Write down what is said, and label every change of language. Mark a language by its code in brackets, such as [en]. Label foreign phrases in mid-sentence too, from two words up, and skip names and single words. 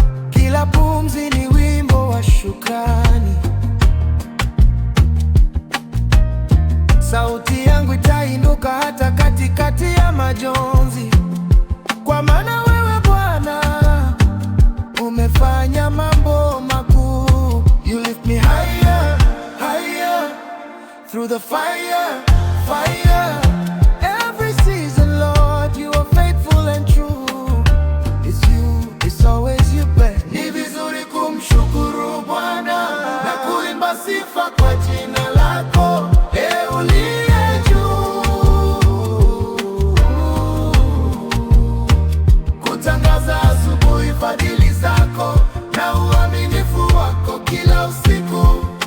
[sw] Kila pumzi ni wimbo wa shukrani. Sauti yangu itainuka hata katikati ya majonzi. Kwa maana wewe Bwana umefanya mambo makuu. [en] You lift me higher, higher, through the fire, fire. Every season, Lord, you are faithful and true. It's you, it's always you, babe. [sw] Ni vizuri kumshukuru Bwana na kuimba sifa kwa jina lako, e uliye juu. Kutangaza asubuhi fadhili zako na uaminifu wako kila usiku.